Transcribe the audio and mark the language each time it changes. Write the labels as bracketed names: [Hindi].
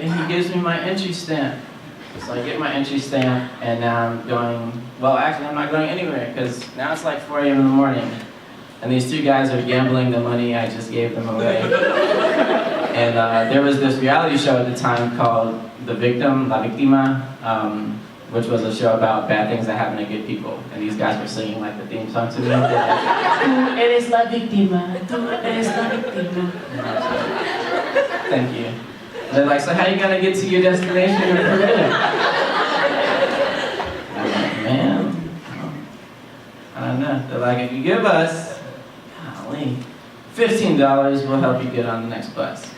[English] And he gives me my entry stamp. So I get my entry stamp and now I'm going, well actually I'm not going anywhere because now it's like 4 a.m. in the morning. And these two guys are gambling the money I just gave them away. And there was this reality show at the time called The Victim, La Victima, which was a show about bad things that happen to good people. And these guys were singing like the theme song to me. [Spanish] Tú eres la víctima, tú eres la víctima. [English] Thank you. And they're like, so how are you gonna get to your destination in Peru? I'm like, man, I don't know. They're like, if you give us, golly, $15, we'll help you get on the next bus.